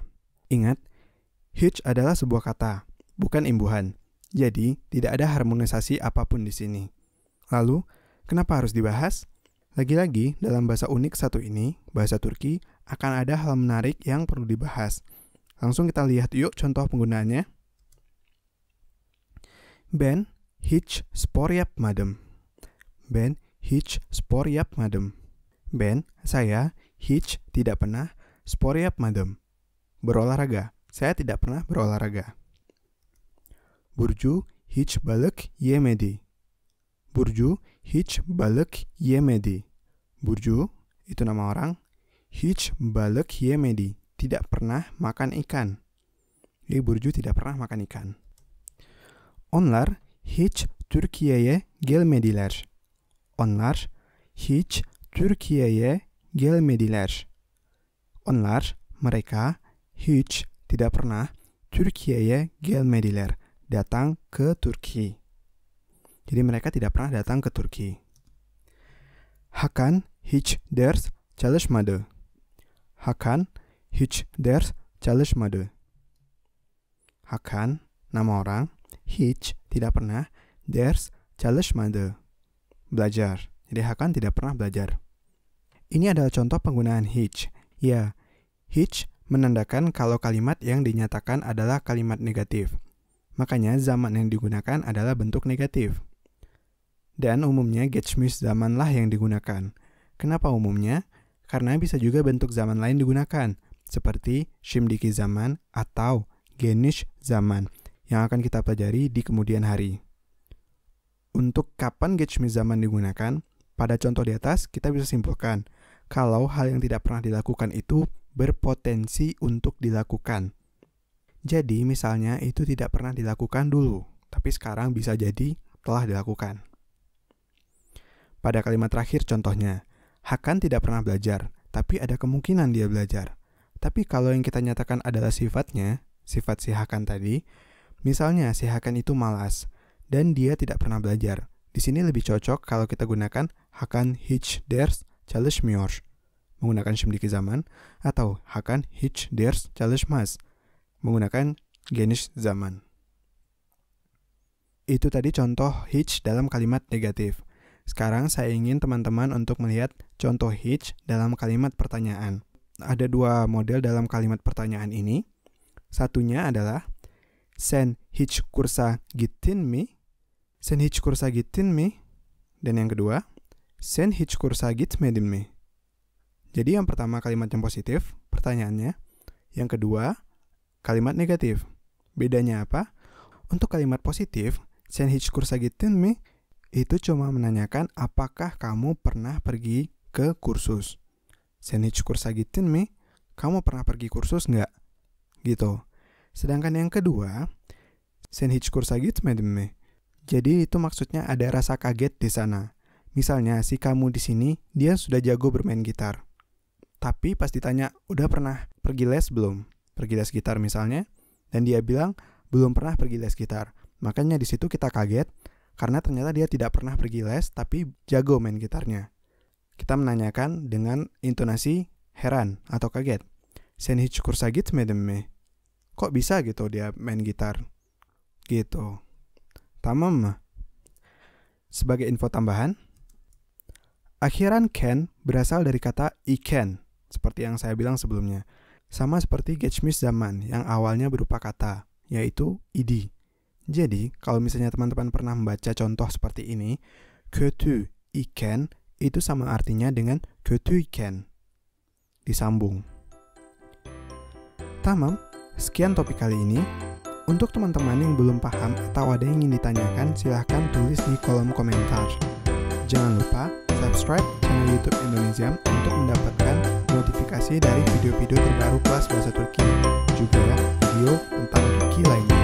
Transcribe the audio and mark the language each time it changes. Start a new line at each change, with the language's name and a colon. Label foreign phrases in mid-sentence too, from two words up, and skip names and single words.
Indonesian: Ingat, hiç adalah sebuah kata, bukan imbuhan. Jadi, tidak ada harmonisasi apapun di sini. Lalu, kenapa harus dibahas? Lagi-lagi, dalam bahasa unik satu ini, bahasa Turki, akan ada hal menarik yang perlu dibahas. Langsung kita lihat yuk contoh penggunaannya.
Turkish: Ben hiç spor yapmadım. Ben hiç spor yapmadım. Ben,
Indonesian: saya, hiç, tidak pernah,
Turkish: spor yapmadım.
Indonesian: Berolahraga, saya tidak pernah berolahraga.
Turkish: Burcu hiç balık yemedi. Burcu hiç balık yemedi. Burcu,
Indonesian: itu nama orang.
Turkish: Hiç balık yemedi.
Indonesian: Tidak pernah makan ikan. Jadi Burcu tidak pernah makan ikan.
Turkish: Onlar hiç Türkiye'ye gelmediler. Onlar hiç Türkiye'ye gelmediler. Onlar,
Indonesian: mereka, hiç, tidak pernah,
Turkish: Türkiye'ye gelmediler.
Indonesian: Datang ke Turki. Jadi mereka tidak pernah datang ke Turki.
Turkish: Hakan hiç ders çalışmadı. Hakan hiç ders çalışmadı. Hakan,
Indonesian: nama orang, hiç, tidak pernah,
Turkish: ders çalışmadı.
Indonesian: Belajar. Jadi Hakan tidak pernah belajar. Ini adalah contoh penggunaan hiç. Ya, hiç menandakan kalau kalimat yang dinyatakan adalah kalimat negatif. Makanya zaman yang digunakan adalah bentuk negatif. Dan umumnya
Turkish: geçmiş zamanlah
Indonesian: yang digunakan. Kenapa umumnya? Karena bisa juga bentuk zaman lain digunakan, seperti
Turkish: şimdiki zaman
Indonesian: atau
Turkish: geniş zaman,
Indonesian: yang akan kita pelajari di kemudian hari. Untuk kapan
Turkish: geçmiş zaman
Indonesian: digunakan, pada contoh di atas kita bisa simpulkan, kalau hal yang tidak pernah dilakukan itu berpotensi untuk dilakukan. Jadi misalnya itu tidak pernah dilakukan dulu, tapi sekarang bisa jadi telah dilakukan. Pada kalimat terakhir contohnya, Hakan tidak pernah belajar, tapi ada kemungkinan dia belajar. Tapi kalau yang kita nyatakan adalah sifatnya, sifat si Hakan tadi, misalnya si Hakan itu malas, dan dia tidak pernah belajar. Di sini lebih cocok kalau kita gunakan
Turkish: Hakan hiç ders çalışmıyor. menggunakan şimdiki zaman, atau Hakan hiç ders çalışmaz menggunakan geniş zaman.
Indonesian: Itu tadi contoh hiç dalam kalimat negatif. Sekarang saya ingin teman-teman untuk melihat contoh hiç dalam kalimat pertanyaan. Ada dua model dalam kalimat pertanyaan ini. Satunya adalah
Turkish: sen hiç kursa gittin mi? Sen hiç kursa gittin mi?
Indonesian: Dan yang kedua,
Turkish: sen hiç kursa gitmedin mi?
Indonesian: Jadi yang pertama kalimat yang positif, pertanyaannya. Yang kedua, kalimat negatif. Bedanya apa? Untuk kalimat positif,
Turkish: sen hiç kursa gittin mi?
Indonesian: Itu cuma menanyakan apakah kamu pernah pergi ke kursus.
Turkish: Sen hiç kursa gittin mi?
Indonesian: Kamu pernah pergi kursus nggak? Gitu. Sedangkan yang kedua,
Turkish: sen hiç kursa gitmedin mi?
Indonesian: Jadi itu maksudnya ada rasa kaget di sana. Misalnya si kamu di sini, dia sudah jago bermain gitar. Tapi pas ditanya, udah pernah pergi les belum? Pergi les gitar misalnya, dan dia bilang, belum pernah pergi les gitar. Makanya di situ kita kaget, karena ternyata dia tidak pernah pergi les, tapi jago main gitarnya. Kita menanyakan dengan intonasi heran atau kaget.
Turkish: Sen hiç kursa gitmedin mi?
Indonesian: Kok bisa gitu dia main gitar? Gitu. Tamam. Sebagai info tambahan, akhiran ken berasal dari kata iken, seperti yang saya bilang sebelumnya. Sama seperti
Turkish: geçmiş zaman
Indonesian: yang awalnya berupa kata, yaitu idi. Jadi, kalau misalnya teman-teman pernah membaca contoh seperti ini,
Turkish: kötü iken
Indonesian: itu sama artinya dengan kötüyken. Disambung. Tamam, sekian topik kali ini. Untuk teman-teman yang belum paham atau ada yang ingin ditanyakan, silahkan tulis di kolom komentar. Jangan lupa subscribe channel YouTube Indonesia untuk mendapatkan notifikasi dari video-video terbaru kelas bahasa Turki, juga video tentang Turki lainnya.